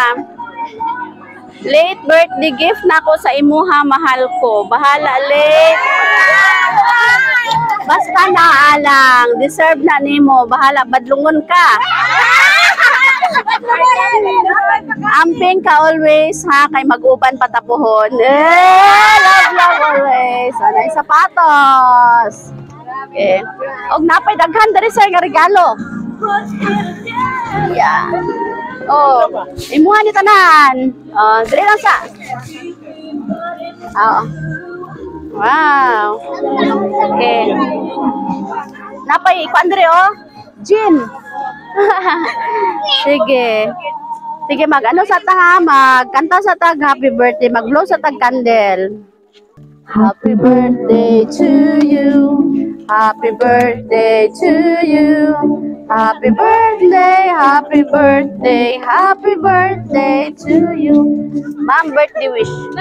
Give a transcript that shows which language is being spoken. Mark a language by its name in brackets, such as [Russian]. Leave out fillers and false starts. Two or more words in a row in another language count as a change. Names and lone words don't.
[English] Late birthday gift [Cebuano] na ko sa imuha, mahal ko. Bahala late. Basta naalang. Deserve na nimo. Bahala, badlungon ka. Amping ka always, ha? Kay mag-uban patapuhon. [English] Love always. [Filipino] Ano yung sapatos? [English] Okay. [Cebuano] Og napay daghan diri sir nga regalo. Yeah. Oh, imuha ni tanan. Diri lang sa. Wow. Okay. Napay ikuan diri Gin. Sige. Sige, mag-ano sa ta, magkanta sa tag [English] happy birthday, [Cebuano] mag-blow sa tag candle. [English] Happy birthday to you. Happy birthday to you. Happy birthday, happy birthday, happy birthday to you. Ma'am, birthday wish.